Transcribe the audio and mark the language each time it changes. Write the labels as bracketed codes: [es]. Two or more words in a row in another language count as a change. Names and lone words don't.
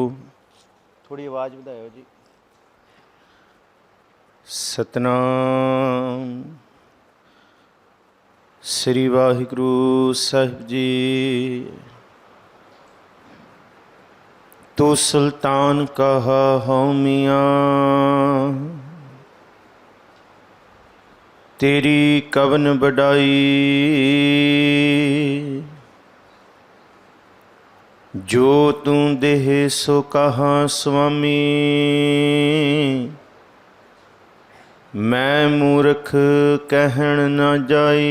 [pa] ਥੋੜੀ ਆਵਾਜ਼ ਵਧਾਇਓ ਜੀ। ਸਤਨਾਮ ਸ੍ਰੀ ਵਾਹਿਗੁਰੂ ਸਾਹਿਬ ਜੀ। [hi] तो सुलतान कहा हउ मीआं, तेरी कवन बड़ाई। जो तू देह सो कहा स्वामी, मैं मूर्ख कहन न जाई।